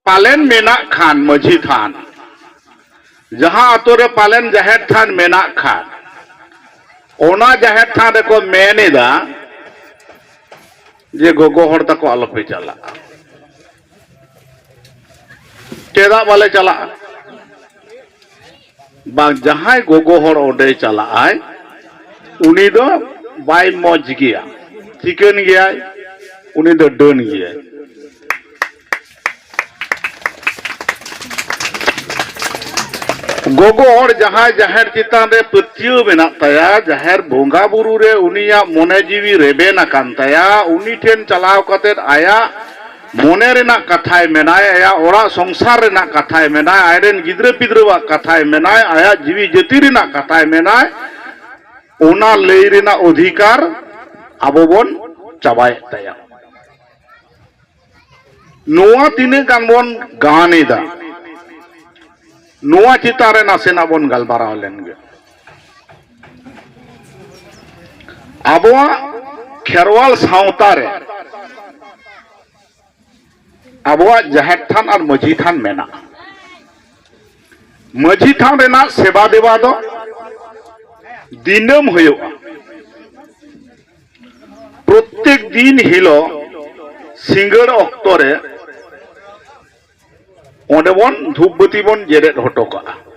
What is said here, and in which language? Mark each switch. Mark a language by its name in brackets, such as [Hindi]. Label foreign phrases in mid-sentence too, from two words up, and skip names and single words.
[Santali] पालेन मेना खान मझी थान जहां आतो रे पालेन जाहेर थान मेना खान ओना जाहेर थान रेको मेनेदा जे गोगो हर तको आलोपे चला चेदा बाले चला बांग जहां गोगो हर ओडे चला आय उनी दो बाय मौज गया चिकन गया उनी दो डन गया गोगो हर जहां जाहेर चितान रे पत्तियो मेना ताया जाहेर बोंगा बुरु रे उनिया मोने जीवी रेबेन आकान ताया उनी ठेन चलाव कते आया मोने रेना कथाय मेनाय आया ओरा संसार रेना कथाय मेनाय आयरेन गिद्रे पिद्रवा कथाय मेनाय आया जीवी जति रेना कथाय मेनाय ओना लई रेना अधिकार आबो बोन चाबाय ताया नोआ तिने गान बोन गानेदा नोआ चितारे नासेना बोन गलबाराव लेनगे आबोआ खेरवाल सावतारे आबोआ जाहेर थान और मझी थान मेना मझी थान रेना सेवा देवा दो दिनम हुयुआ प्रत्येक दिन हिलो सिंगड़ अक्तरे ओंडे बोन धूपबती बोन जेरेद हटो काआ